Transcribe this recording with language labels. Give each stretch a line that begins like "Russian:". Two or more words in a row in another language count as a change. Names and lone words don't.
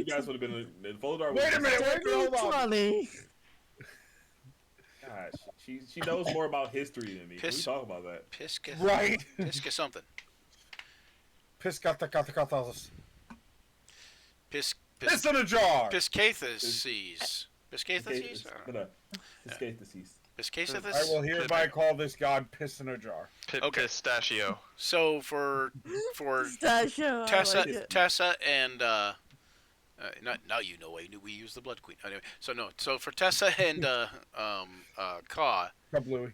English: You guys would have been in Foldar. Wait a minute. Hold on. 20. Gosh, she knows more about history than me. Can we Piss- talk about that? Pisca. Right. Pisca something. Piscathis. Pis. Piss in a jar. Piscathis. Piscathis? Escapesis. Piscathis? I will hereby call this god piss in a jar. Okay. Pistachio. So for Pistachio, I Tessa, like it. Tessa and not now you know we use the Blood Queen. Anyway, so for Tessa and Ka Kablooey.